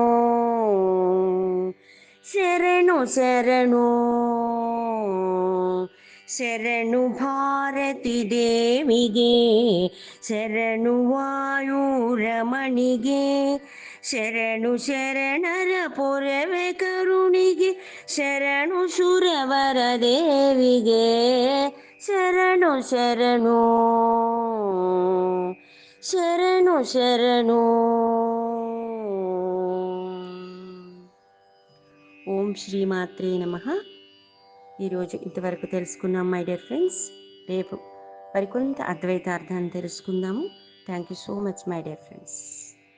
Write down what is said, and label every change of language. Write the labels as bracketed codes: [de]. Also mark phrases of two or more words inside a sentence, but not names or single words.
[kn] ಶರಣು ಶರಣು ಶರಣು ಭಾರತಿ ದೇವಿಗೆ, ಶರಣು ವಾಯುರಮಣಿಗೆ, ಶರಣು ಶರಣರ ಪೊರವೆ ಕರುಣಿಗೆ, ಶರಣು ಸುರವರ ದೇವಿಗೆ, ಶರಣು ಶರಣು ಶರಣು ಶರಣು. [sa] ఓం శ్రీమాత్రే నమః. [te] ఈరోజు ఇంతవరకు తెలుసుకున్నాం [en] my dear friends. [te] రేపు మరికొంత అద్వైతార్థాన్ని తెలుసుకుందాము. [en] Thank you so much my dear friends.